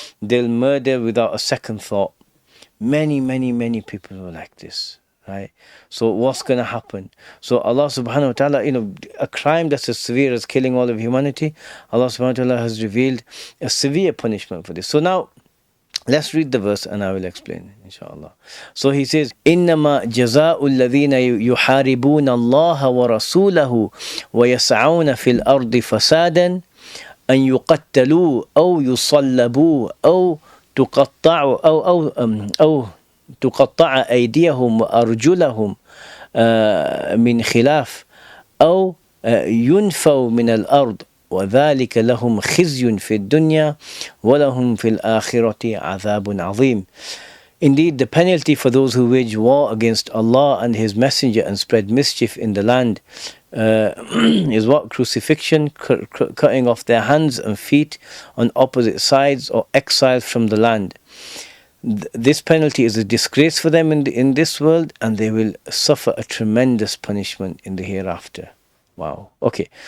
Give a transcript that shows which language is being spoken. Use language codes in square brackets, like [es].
[en] They'll murder without a second thought. Many people are like this. Right? So what's going to happen? So Allah subhanahu wa ta'ala, a crime that's as severe as killing all of humanity, Allah subhanahu wa ta'ala has revealed a severe punishment for this. So now, let's read the verse and I will explain, inshallah. So he says, [ar] إِنَّمَا جَزَاءُ الَّذِينَ يُحَارِبُونَ اللَّهَ وَرَسُولَهُ وَيَسْعَوْنَ فِي الْأَرْضِ فَسَادًا أَن يُقَتَّلُوا أَوْ يُصَلَّبُوا أَوْ تُقَطَّعُوا أو تقطع أيديهم وأرجلهم من خلاف أو ينفوا من الأرض وذلك لهم خزي في الدنيا ولهم في الآخرة عذاب عظيم. [en] Indeed, the penalty for those who wage war against Allah and His Messenger and spread mischief in the land is what? Crucifixion, cutting off their hands and feet on opposite sides, or exile from the land. This penalty is a disgrace for them in this world, and they will suffer a tremendous punishment in the hereafter. Wow. Okay.